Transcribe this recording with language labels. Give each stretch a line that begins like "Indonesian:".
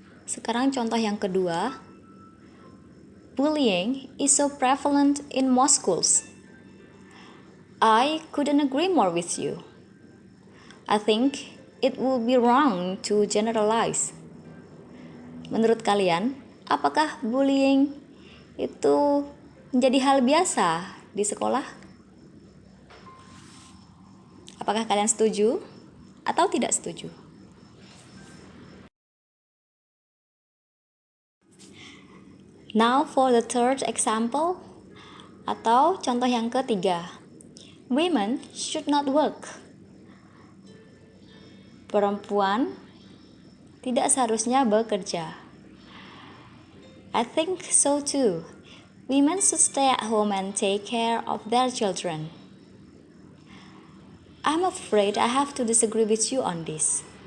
Indonesian: Sekarang contoh yang kedua.
English: Bullying is so prevalent in most schools. I couldn't agree more with you. I think it would be wrong to generalize.
Indonesian: Menurut kalian, apakah bullying itu menjadi hal biasa di sekolah? Apakah kalian setuju atau tidak setuju?
English: Now for the third example,
Indonesian: atau contoh yang ketiga.
English: Women should not work.
Indonesian: Perempuan tidak seharusnya bekerja.
English: I think so too. Women should stay at home and take care of their children. I'm afraid I have to disagree with you on this.